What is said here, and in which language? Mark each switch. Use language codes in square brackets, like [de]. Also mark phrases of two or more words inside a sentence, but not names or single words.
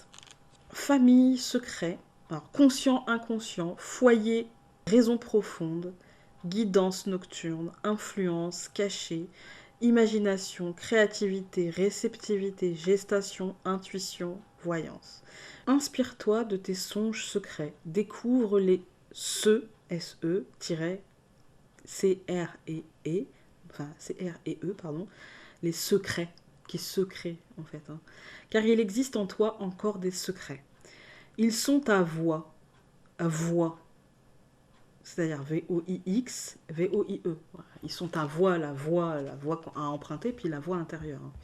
[fr] Famille, secret, alors conscient, inconscient, foyer, raison profonde, guidance nocturne, influence, cachée, imagination, créativité, réceptivité, gestation, intuition, voyance. Inspire-toi de tes songes secrets. Découvre les C-R-E-E, enfin C-R-E-E, pardon, les secrets, qui se créent en fait. Hein. Car il existe en toi encore des secrets. Ils sont ta voix, c'est-à-dire V-O-I-X, V-O-I-E. Voilà. Ils sont ta voix, la voix à emprunter, puis la voix intérieure.